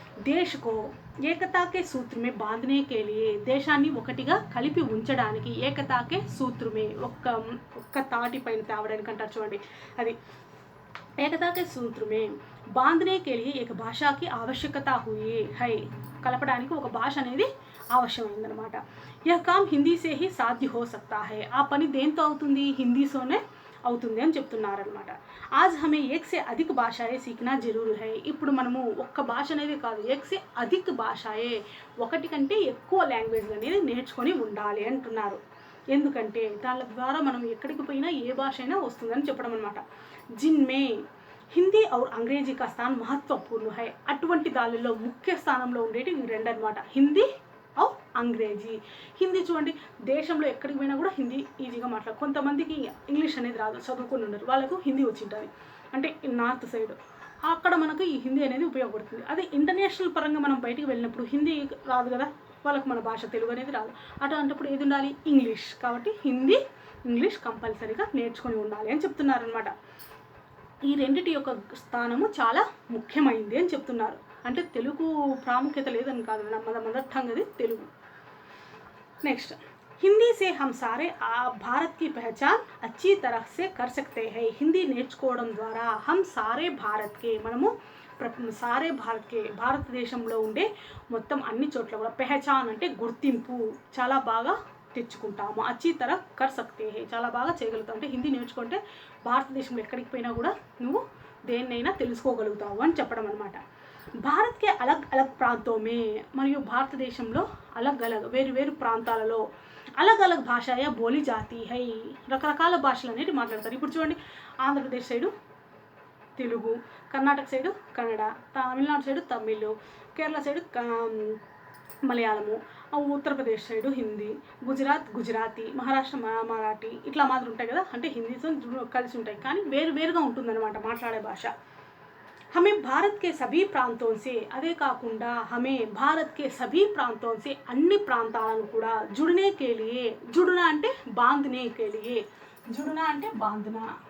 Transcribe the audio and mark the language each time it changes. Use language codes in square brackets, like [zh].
[hi] దేశ్ కో ఏకతా కే సూత్ర మే బాంధనే కే లియే [te] దేశాన్ని ఒకటిగా కలిపి ఉంచడానికి [hi] ఏకతా కే సూత్ర మే [te] ఒక్క తాటి పైన తేవడానికి అంటారు చూడండి, అది [hi] एकता के सूत्र में बांधने के लिए एक भाषा की आवश्यकता हुई है। [te] కలపడానికి ఒక భాష అనేది అవశ్యమైందనమాట। [hi] यह काम हिंदी से ही साध्य हो सकता है। [te] ఆ పని దేంతో అవుతుంది, హిందీతోనే అవుతుంది అని చెప్తున్నారనమాట। [hi] आज हमें एक से अधिक भाषाएं सीखना जरूर है। [te] ఇప్పుడు మనము ఒక్క భాష అనేది కాదు, [hi] एक से अधिक [te] భాషాయే ఒకటి కంటే ఎక్కువ లాంగ్వేజ్ అనేది నేర్చుకొని ఉండాలి అంటున్నారు। ఎందుకంటే దాని ద్వారా మనం ఎక్కడికి పోయినా ఏ భాష అయినా వస్తుందని చెప్పడం అనమాట। [hi] जिनमें हिंदी और अंग्रेजी का स्थान महत्वपूर्ण है। [te] అటువంటి దానిలో ముఖ్య స్థానంలో ఉండేటి ఈ రెండు అన్నమాట, హిందీ और అంగ్రేజీ। హిందీ చూడండి, దేశంలో ఎక్కడికి పోయినా కూడా హిందీ ఈజీగా మాట్లాడారు। కొంతమందికి ఇంగ్లీష్ అనేది రాదు, చదువుకొని ఉండరు, వాళ్ళకు హిందీ వచ్చి ఉంటుంది, అంటే నార్త్ సైడ్ అక్కడ మనకు ఈ హిందీ అనేది ఉపయోగపడుతుంది। అదే ఇంటర్నేషనల్ పరంగా మనం బయటికి వెళ్ళినప్పుడు హిందీ రాదు కదా, వాళ్ళకు మన భాష తెలుగు అనేది రాదు, అటువంటిప్పుడు ఏది ఉండాలి, ఇంగ్లీష్। కాబట్టి హిందీ ఇంగ్లీష్ కంపల్సరీగా నేర్చుకొని ఉండాలి అని చెప్తున్నారనమాట। ఈ రెండిటి యొక్క స్థానము చాలా ముఖ్యమైనది అని చెప్తున్నారు। అంటే తెలుగు ప్రాముఖ్యత లేదని కాదు, మన మదర్ టంగ్ అది తెలుగు। [hi] నెక్స్ట్, हिंदी से हम सारे भारत की पहचान अच्छी तरह से कर सकते हैं। [te] हिंदी నేర్చుకోవడం ద్వారా [hi] हम सारे भारत के [te] మనము సారే భారతదేశంలో ఉండే మొత్తం అన్ని చోట్ల కూడా పెహచాన్ అంటే గుర్తింపు చాలా బాగా తెచ్చుకుంటాము। [hi] అచ్చి తర కర్ సక్తే హే [te] చాలా బాగా చేయగలుగుతాం। అంటే హిందీ నేర్చుకుంటే భారతదేశంలో ఎక్కడికి పోయినా కూడా నువ్వు దేన్నైనా తెలుసుకోగలుగుతావు అని చెప్పడం అనమాట। [hi] భారత్ కే అలగ్ అలగ్ ప్రాంతో మే [te] మరియు భారతదేశంలో [hi] అలగ్ అలగ్ [te] వేరు వేరు ప్రాంతాలలో [hi] అలగ్ అలగ్ భాషాయా బోలి జాతీ హై [te] రకరకాల భాషలు అనేవి మాట్లాడతారు। ఇప్పుడు చూడండి, Andhra Pradesh side Telugu, Karnataka side Kannada, Tamil Nadu side Tamil, Kerala side మలయాళము, ఉత్తరప్రదేశ్ సైడు హిందీ, గుజరాతీ, మహారాష్ట్ర మరాఠీ ఇట్లా మాదిరి ఉంటాయి కదా, అంటే హిందీతో కలిసి ఉంటాయి కానీ వేరు వేరుగా ఉంటుందన్నమాట మాట్లాడే భాష। [hi] हमें भारत के सभी प्रांतों से [te] అదే కాకుండా [hi] हमें भारत के सभी प्रांतों से [te] అన్ని ప్రాంతాలను కూడా [hi] जुड़ने के लिए जुड़ना అంటే बांधने के लिए जुड़ना అంటే बांधना